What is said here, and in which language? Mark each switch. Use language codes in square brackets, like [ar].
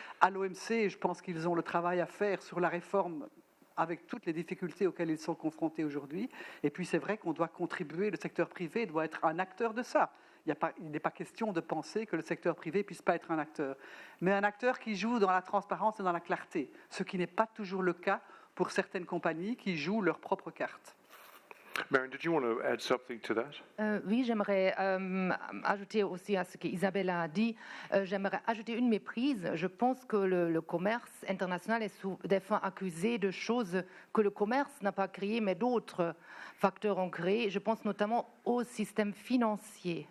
[fr] À l'OMC, je pense qu'ils ont le travail à faire sur la réforme avec toutes les difficultés auxquelles ils sont confrontés aujourd'hui. Et puis c'est vrai qu'on doit contribuer, le secteur privé doit être un acteur de ça. Il n'est pas question de penser que le secteur privé ne puisse pas être un acteur. Mais un acteur qui joue dans la transparence et dans la clarté, ce qui n'est pas toujours le cas pour certaines compagnies qui jouent leur propre carte. [en] Marion, did you want to add something to that? [fr] Oui, j'aimerais ajouter aussi à ce qu'Isabelle a dit, j'aimerais ajouter une méprise. Je pense que le commerce international est des fois accusé de choses que le commerce n'a pas créées, mais d'autres facteurs ont créé. Je pense notamment au système financier.